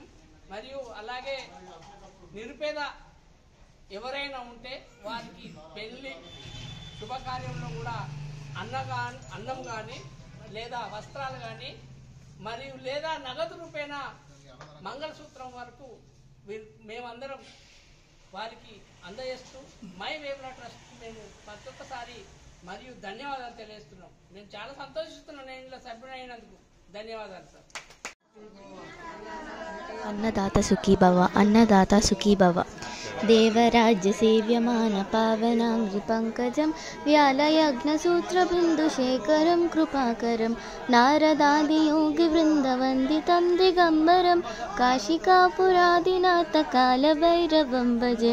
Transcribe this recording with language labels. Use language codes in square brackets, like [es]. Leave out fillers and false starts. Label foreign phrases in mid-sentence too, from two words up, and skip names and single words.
[te] మరియు అలాగే నిరుపేద ఎవరైనా ఉంటే వారికి పెళ్లి శుభకార్యంలో కూడా అన్నం కానీ లేదా వస్త్రాలు కానీ మరియు లేదా నగదు రూపేణ మంగళసూత్రం వరకు మేమందరం వారికి అందజేస్తూ మై వేముల ట్రస్ట్ మేము ప్రతి ఒక్కసారి మరియు ధన్యవాదాలు తెలియజేస్తున్నాం. నేను చాలా సంతోషిస్తున్నాను నేను ఇలా సభ్యుడైనందుకు. ధన్యవాదాలు సార్. [sa] अन्नदाता सुखी भव, अन्नदाता सुखी भव। देवराज्य सेव्यमान पावनांग्रि पंकजं व्यालयज्ञसूत्रबिन्दुशेखरं कृपाकरं नारदादियोगिवृन्दवन्दितं दिगम्बरं काशिकापुरादिनाथ कालभैरवं भजे।